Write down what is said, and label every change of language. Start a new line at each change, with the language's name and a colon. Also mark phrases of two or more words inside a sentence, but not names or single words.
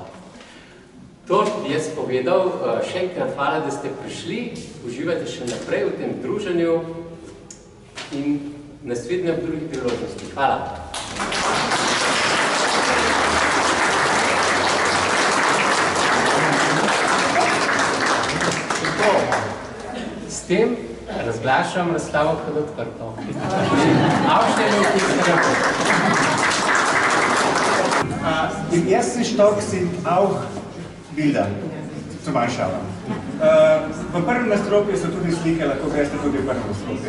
Slovenian: To bi jaz povedal, še enkrat hvala, da ste prišli, uživajte še naprej v tem druženju in naslednje v drugih priložnosti. Hvala. S tem razglašam razstavo kot odprto.
German: Ausstellung ist eröffnet. Im ersten Stock sind auch Bilder zum Anschauen.
Slovenian: V prvem nadstropju so tudi slike, lahko greste tudi v prvem nadstropju.